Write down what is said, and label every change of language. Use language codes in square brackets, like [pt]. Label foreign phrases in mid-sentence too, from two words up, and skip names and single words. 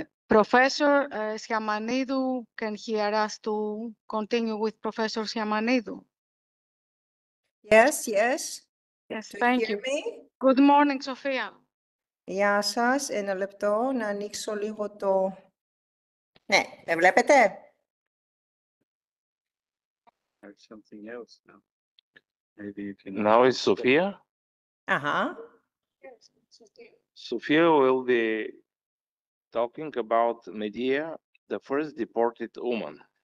[en] Professor Schiamanidou can hear us to continue with Professor Schiamanidou. Yes, yes. Yes, Do thank hear you. me? Good morning, Sofia. [el] Γεια σας. Ένα λεπτό να ανοίξω λίγο το... Ναι, με βλέπετε? [en] Something else now. Maybe you can... Now is Sofia. Αχα. Sofia will be talking about Medea, the first deported woman.